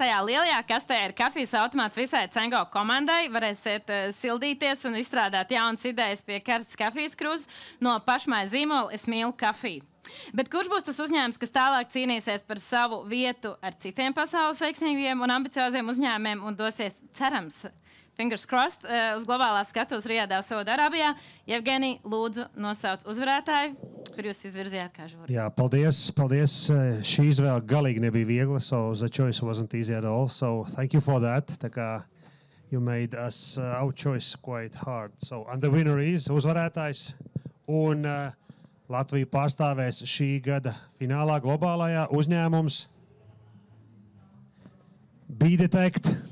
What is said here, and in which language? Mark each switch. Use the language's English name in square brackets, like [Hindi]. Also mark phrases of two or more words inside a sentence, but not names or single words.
[Latvian] Tajā lielajā kastē ir kafijas automāts visai Ecengo komandai. Varēsiet sildīties un izstrādāt jaunas idejas pie karstas kafijas krūzes no pašmāja zīmola Es mīlu kafiju. Bet kurš būs tas uzņēmums, kas tālāk cīnīsies par savu vietu ar citiem pasaules veiksmīgiem un ambicioziem uzņēmumiem un dosies, cerams, [English] fingers crossed, [Latvian] uz globālās skatuves Rijādā, Saūda Arābijā? Jevgenij, lūdzu, nosauc uzvarētāju, kur jūs izvirzījāt kā žūri. Jā, paldies. Šī izvēle galīgi nebija viegla, [English] so the choice wasn't easy at all. So thank you for that. [Latvian] Tā kā [English] you made us our choice quite hard. So and the winner is uzvarētājs. [Latvian] Un Latviju pārstāvēs šī gada finālā globālajā uzņēmums Bdetect.